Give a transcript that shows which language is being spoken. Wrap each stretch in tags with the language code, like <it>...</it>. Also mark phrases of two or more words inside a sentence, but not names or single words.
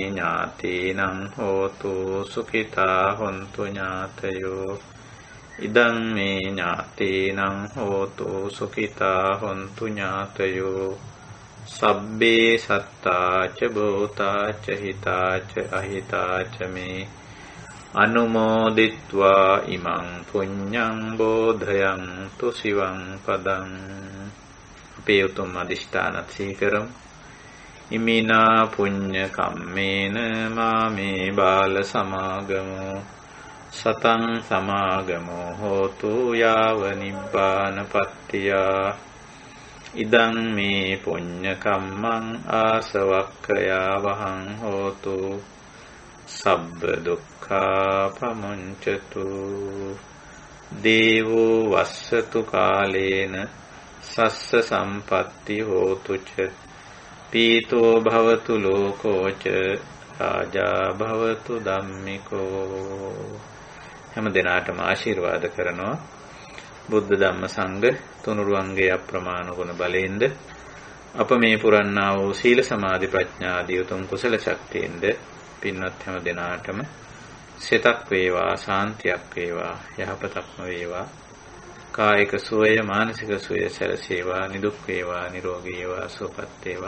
<pi>ඥාතීනං හෝතු සුඛිතා හොන්තු ඥාතයෝ ඉදං මේ ඥාතීනං හෝතු සුඛිතා හොන්තු ඥාතයෝ සබ්බේ සත්තාච භූතාච හිතාච අහිතාච මේ අනුමෝදිත්වා ඉමං පුඤ්ඤං බෝධයන්තු සිවං පදං</pi> <si>අපේ උතුම් අදිෂ්ඨානත් සීකරමු.</si> <pi>ඉමිනා පුඤ්ඤ කම්මේන මාමේ බාල සමාගමෝ සතං සමාගමෝ හෝතු යාව නිබ්බානපත්තියා ඉදං මේ පුඤ්ඤ කම්මං ආසවක්ඛයා වහං හෝතු සබ්බ දුක්ඛා පමුංචතු දේවෝ වස්සතු කාලේන සස්ස සම්පatti හෝතු ච පීතෝ භවතු ලෝකෝ ච රාජා භවතු ධම්මිකෝ.</pi> <si>හැම දිනාටම ආශිර්වාද කරනවා. බුද්ධ ධම්ම සංඝ තුනුරුවන්ගේ අප්‍රමාණ ගුණ බලයෙන්ද අප මේ පුරන්නා වූ සීල සමාධි ප්‍රඥා ආදී උතුම් කුසල ශක්තියෙන්ද පින්වත් හැම දිනාටම සිතක් වේවා ශාන්තියක් වේවා යහපතක්ම වේවා කායික සුවය මානසික සුවය සැලසේවා නිදුක් වේවා නිරෝගී වේවා සුවපත් වේවා.</si>